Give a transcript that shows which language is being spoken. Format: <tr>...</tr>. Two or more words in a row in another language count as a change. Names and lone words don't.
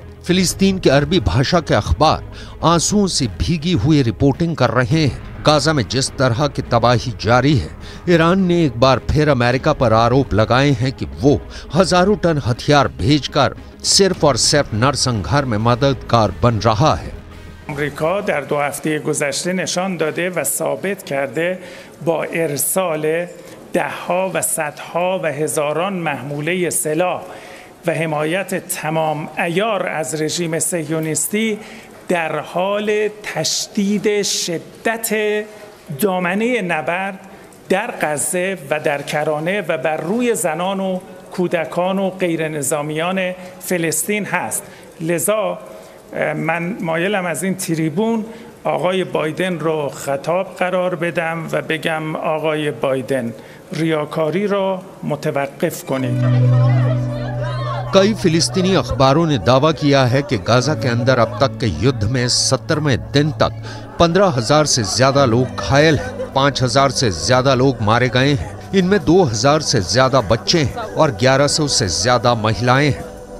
<hi>फिलिस्तीन के अरबी भाषा के अखबार आंसुओं से भीगी हुई रिपोर्टिंग कर रहे हैं। गाजा में जिस तरह की तबाही जारी है, ईरान ने एक बार फिर अमेरिका पर आरोप लगाए हैं कि वो हजारों टन हथियार भेजकर सिर्फ और सिर्फ नरसंहार में मददगार बन रहा है।</hi> <fa>آمریکا در 2 هفته گذشته نشان داده و ثابت کرده با ارسال دهها و صدها و هزاران محموله سلاح و حمایت تمام عیار از رژیم صهیونیستی در حال تشدید شدت دامنه نبرد در غزه و در کرانه و بر روی زنان و کودکان و غیر نظامیان فلسطین هست. لذا من مایلم از این تریبون آقای بایدن رو خطاب قرار بدم و بگم آقای بایدن ریاکاری رو متوقف کنید.</fa> <hi>कई फिलिस्तीनी अखबारों ने दावा किया है कि गाजा के अंदर अब तक के युद्ध में 70वें दिन तक 15,000 से ज्यादा लोग घायल हैं, 5,000 से ज्यादा लोग मारे गए हैं। इनमें 2,000 से ज्यादा बच्चे हैं और 1,100 से ज्यादा महिलाएं हैं।</hi>